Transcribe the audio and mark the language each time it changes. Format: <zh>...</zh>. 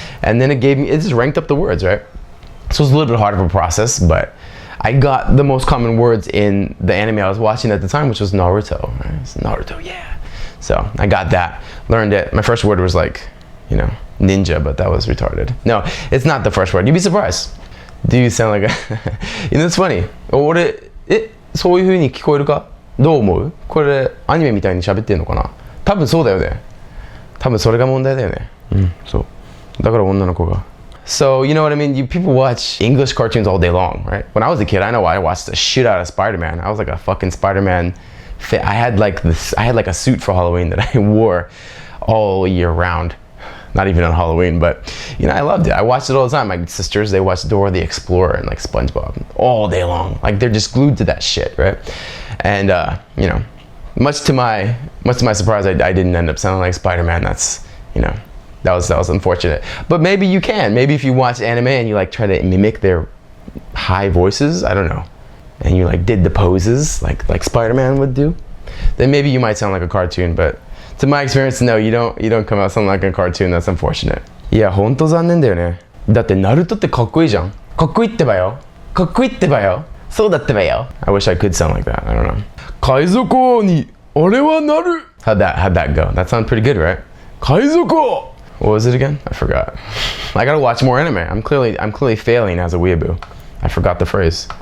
<en>And then it just ranked up the words, right? So it was a little bit harder of a process, but I got the most common words in the anime I was watching at the time, which was Naruto. Right? It's Naruto, yeah. So I got that, learned it. My first word was like, you know, ninja, but that was retarded. No, it's not the first word. You'd be surprised. Do you sound like a you know, it's funny.</en> <ja>そういう風に聞こえるか?どう思う?これアニメみたいに喋ってんのかな?多分そうだよね。多分それが問題だよね。そう。だから女の子が。</ja> <en>So, you know what I mean? People watch English cartoons all day long, right? When I was a kid, I know I watched the shit out of Spider-Man. I was like a fucking Spider-Man fit. I had like a suit for Halloween that I wore all year round. Not even on Halloween, but you know, I loved it. I watched it all the time. My sisters, they watched Dora the Explorer and like SpongeBob all day long. Like they're just glued to that shit, right? And you know, much to my surprise, I didn't end up sounding like Spider-Man. That's, you know, that was unfortunate. But maybe you can. Maybe if you watch anime and you like try to mimic their high voices, I don't know, and you like did the poses like Spider-Man would do, then maybe you might sound like a cartoon. But to my experience, no, you don't come out sounding like a cartoon. That's unfortunate.</en> <ja>いや、ほんと残念だよね。だってナルトってかっこいいじゃん。かっこいいってばよ。かっこいいってばよ。そうだってばよ。</ja> <en>I wish I could sound like that. I don't know.</en> <ja>海賊王に俺はなる。</ja> <en>How'd that go? That sounded pretty good, right? 海賊王.What was it again? I forgot. I gotta watch more anime. I'm clearly failing as a weeaboo. I forgot the phrase.</en>